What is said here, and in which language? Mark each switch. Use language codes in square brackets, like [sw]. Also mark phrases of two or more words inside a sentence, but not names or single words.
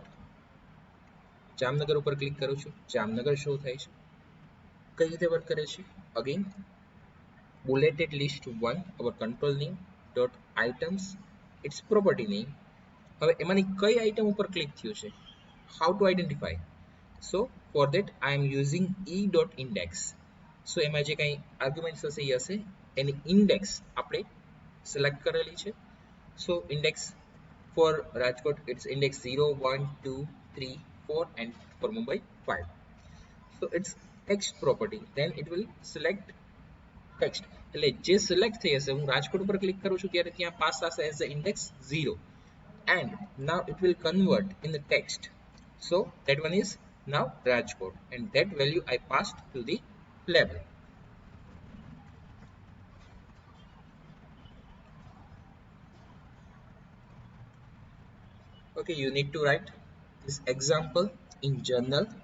[gu] જામનગર ઉપર ક્લિક કરું છું, જામનગર શો થાય છે. કઈ રીતે વર્ક કરે છે? [en] અગેન bulleted list 1 our control name dot items its property name. [gu] હવે એમાંની કઈ આઇટમ ઉપર ક્લિક થયું છે, [en] how to identify? So for that I am using e dot index. [gu] So એમાં જે કઈ આર્ગ્યુમેન્ટ્સ હશે એ હશે એની ઇન્ડેક્સ આપણે સિલેક્ટ કરેલી છે. [en] So index for Rajkot it's index 0 1 2 3 4 and for Mumbai 5. So it's text property, then it will select text. [gu] એટલે જે સિલેક્ટ થઈ હશે, હું રાજકોટ ઉપર ક્લિક કરું છું ત્યારે ત્યાં પાસ થશે [en] as the index 0, and now it will convert in the text. So that one is now Rajkot, and that value I passed to the label. Okay, you need to write this example in journal.